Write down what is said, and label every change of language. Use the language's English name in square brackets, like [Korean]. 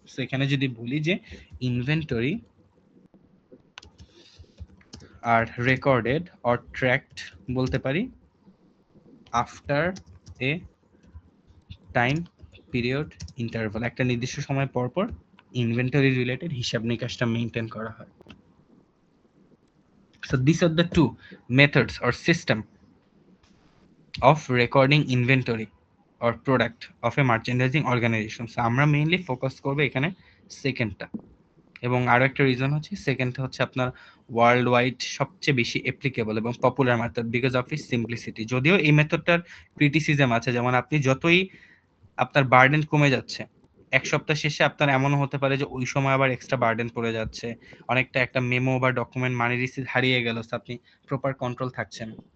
[Bangla] So এখানে যদি বলি যে inventory আর recorded or tracked বলতে পারি [English] after a time period interval, [Bangla] একটা নির্দিষ্ট সময় পর পর ইনভেন্টরি রিলেটেড হিসাব নিকাশটা মেইনটেইন করা হয়। [English] So these are the two methods or system of recording inventory or product of a merchandising organization. [Bangla] So আমরা মেইনলি ফোকাস করব এখানে সেকেন্ডটা, এবং আরো একটা রিজন হচ্ছে সেকেন্ডটা হচ্ছে আপনার ওয়ার্ল্ড ওয়াইড সবচেয়ে বেশি অ্যাপ্লিকেবল এবং popular method because of its simplicity. যদিও এই মেথডটার ক্রিটিসিজম আছে, যেমন আপনি যতই আপনার বার্ডেন কমে যাচ্ছে, এক সপ্তাহ শেষে আপনার এমনও হতে পারে যে ওই সময় আবার এক্সট্রা বার্ডেন পড়ে যাচ্ছে, অনেকটা একটা মেমো বা ডকুমেন্ট মানি রিসিট হারিয়ে গেল, আপনি প্রপার কন্ট্রোল থাকছেন।